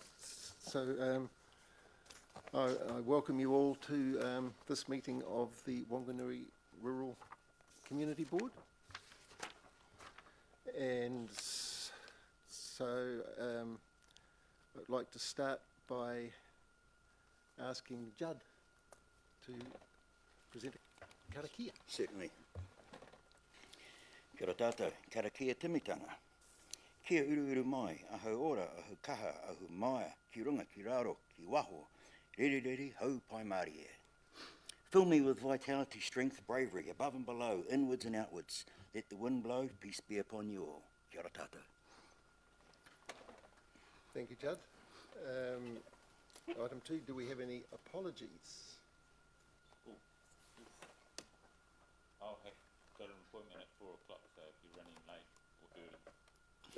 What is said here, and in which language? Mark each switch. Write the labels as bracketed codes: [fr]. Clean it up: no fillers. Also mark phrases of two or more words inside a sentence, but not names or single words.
[en] So I welcome you all to this meeting of the Whanganui Rural Community Board. And so I'd like to start by asking Judd to present a karakia. Certainly. [mi] Kia ora tātou, karakia timitanga. Kia uru mai, aho ora, aho kaha, aho maia, ki runga, ki raro, ki waho, rere, hau pai Māori e. [en] Fill me with vitality, strength, bravery, above and below, inwards and outwards. Let the wind blow, peace be upon you all. [mi] Kia ora tātou. [en] Thank you, Judd. Item 2, do we have any apologies? I'll have got an appointment at 4 o'clock, so if you're running late or early, Yep.